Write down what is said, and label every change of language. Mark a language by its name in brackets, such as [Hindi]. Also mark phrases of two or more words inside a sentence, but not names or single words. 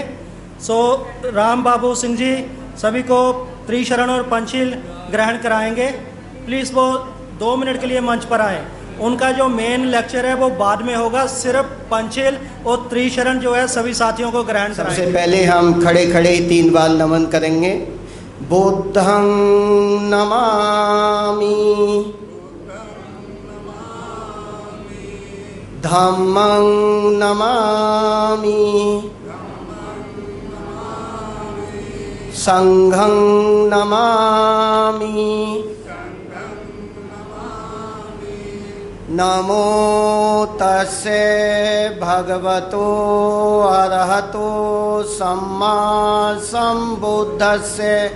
[Hindi] सो राम बाबू सिंह जी सभी को त्रिशरण और पंचशील ग्रहण कराएंगे। प्लीज़ वो 2 मिनट के लिए मंच पर आएँ। उनका जो मेन लेक्चर है वो बाद में होगा, सिर्फ पंचशील और त्रिशरण जो है सभी साथियों को ग्रहण कराएंगे। सबसे पहले हम खड़े खड़े 3 बार नमन करेंगे। [Pali] बुद्धं नमामि, धम्मं नमामि, संघं नमामि, नमो तस्से भगवतो अरहतो सम्मा संबुद्धस्से।